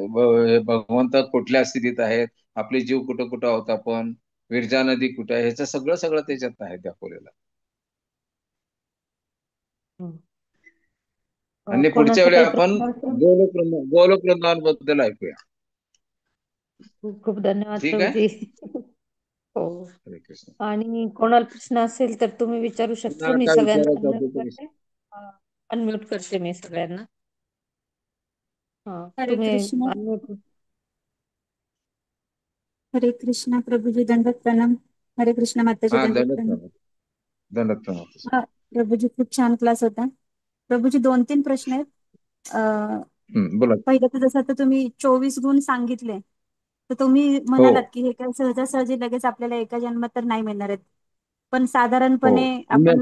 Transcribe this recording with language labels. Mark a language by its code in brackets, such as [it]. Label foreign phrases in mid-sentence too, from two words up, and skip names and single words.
[mr] भगवंत कुठल्या स्थितीत आहेत, आपले जीव कुठं कुठं आहोत आपण, विरजा नदी कुठे आहे, ह्याचं सगळं सगळं त्याच्यात आहे दाखवलेलं. आणि पुढच्या कोणाचा वेळी काही आपण प्रश्न असेल? गोलोक वृंदावन बद्दल ऐकूया. खूप खूप धन्यवाद ठीक आहे. प्रभूजी. हो. हरे कृष्ण. आणि कोणाला प्रश्न असेल तर तुम्ही विचारू शकता, तुम्हाला मी काय सगळ्यांना विचारायचं अनम्यूट असेल तर? करते. अनम्यूट करते मी सगळ्यांना. हा, हरे तुम्ही कृष्ण. unmute. हरे कृष्ण प्रभुजी, दंडवत प्रणाम. हरे कृष्ण माताजी, हा, दंडवत दंडक प्रणाम. प्रणाम. दंडक प्रणाम. हा प्रभुजी, खूप छान क्लास होता. प्रभुजी, 2-3 प्रश्न आहेत. बोला. पहिलं तर जसं आता तुम्ही 24 गुण सांगितले, तर तुम्ही हो म्हणालात की हे काय सहजासहजी लगेच आपल्याला एका जन्मात तर नाही मिळणार आहेत, पण हो, साधारणपणे आपण